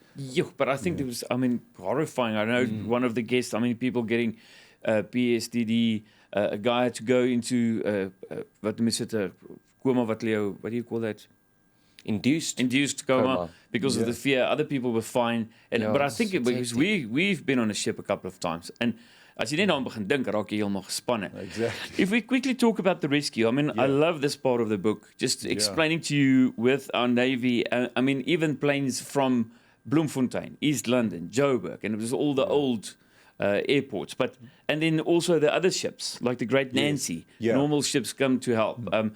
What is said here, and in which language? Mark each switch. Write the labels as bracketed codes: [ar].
[en] Yeah, but I think it was, I mean, horrifying. I know one of the guests, I mean, people getting PSDD, a guy had to go into, what do you call that? Induced coma. Because of the fear. Other people were fine. And, but I think because we've been on a ship a couple of times. [af] And as jy net aan begin dink, raak jy heeltemal gespanne. [en] Exactly. If we quickly talk about the rescue, I mean, I love this part of the book, just explaining to you with our Navy, I mean, even planes from Bloemfontein, East London, Joburg, and it was all the old airports, and then also the other ships, like the Great Nancy, normal ships come to help.